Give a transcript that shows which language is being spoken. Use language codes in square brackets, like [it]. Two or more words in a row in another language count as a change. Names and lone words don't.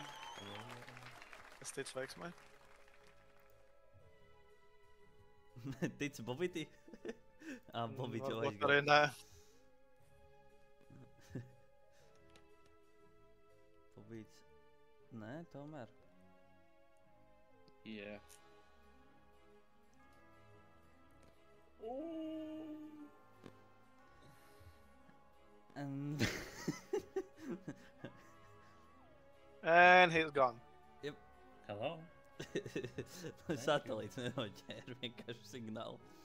[lv] Es ticu veiksmai. Tici Bobitī? Bobitī jau Varbūt arī nē. Bobīts. Nē, tomēr. [en] Yeah. And... And he's gone. Hello? [lv] Satelīts nenoķēra vienkārši signālu.